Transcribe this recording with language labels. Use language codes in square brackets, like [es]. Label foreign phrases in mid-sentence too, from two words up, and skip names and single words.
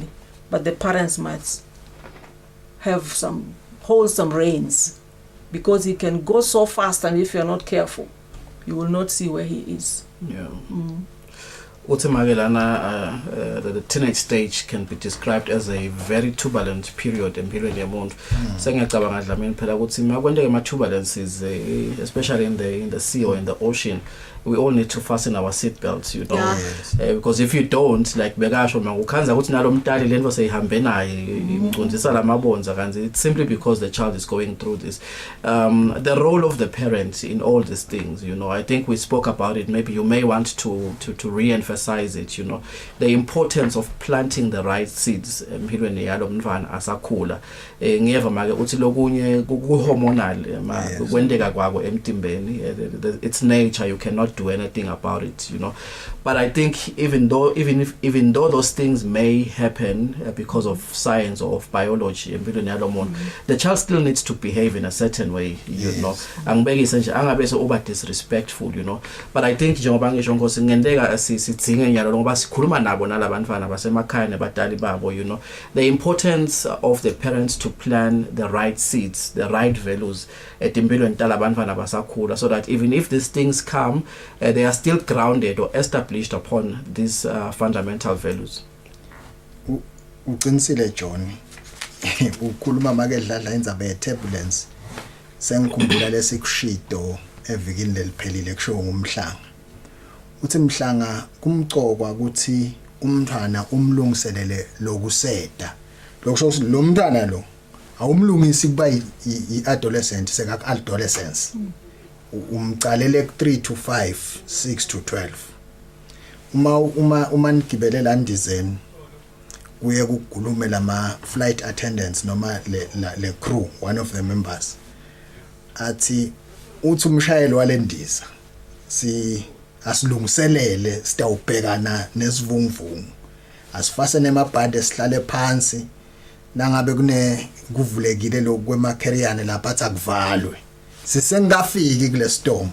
[en] But the parents might hold some reins, because he can go so fast, and if you're not careful, you will not see where he is. The teenage stage can be described as a very turbulent period [ss] empilweni yomuntu. Sengiyacabanga Dlamini phela ukuthi makwendeke ama-turbulences, [en] especially in the sea or in the ocean, we all need to fasten our seat belts, you know. Because if you don't, like [ss] bekasho ukhanza ukuthi nalo mntali lento seyihambe naye imcondisa lamabonza kanzi, [en] it's simply because the child is going through this. The role of the parent in all these things, you know, I think we spoke about it. Maybe you may want to re-emphasize it, you know, the importance of planting the right seeds [ss] empilweni yalo mntwana asakhula. Ngiyeva make uthi lokunye ku-hormonal kwendeka kwako emtimbeni, [en] it's nature, you cannot do anything about it, you know. But I think even though those things may happen because of science or of biology, the child still needs to behave in a certain way, you know. Angabe so over disrespectful, you know. But I think [ss] njengoba ngisho nkosi ngendeka sidzinge njalo ngoba sikhuluma nabo nalabantwana basemakhaya nebadali babo, [en] you know, the importance of the parents to plan the right seeds, the right values [ss] etimpilweni talabantwana basakhula, [en] so that even if these things come, they are still grounded or established upon these fundamental values. [ss] Uqinisile John. Ukhuluma make dladla indzaba ye turbulence. Sengikhumbula lesikushido evikini leliphelile kusho ngumhlanga. Uthi mhlanga kumcokwa ukuthi umntwana umlungiselele lokuseda. Lokusho lo mntwana lo awumlungisi kuba i-adolescent seka adolescence. Umcalele ku 3 to 5, 6 to 12. Uma nigibelela ndizeni kuye kugulume lama [en] flight attendants [ss] noma le crew, [en] one of the members [ss] athi uthi umshayeli walendiza asilungiselele sitawubhekana nesivunguvungu, asifase nemabhande sihlale phansi nangabe kuvulekile lokwema carrier lapha athi akuvalwe sisengafiki kule storm.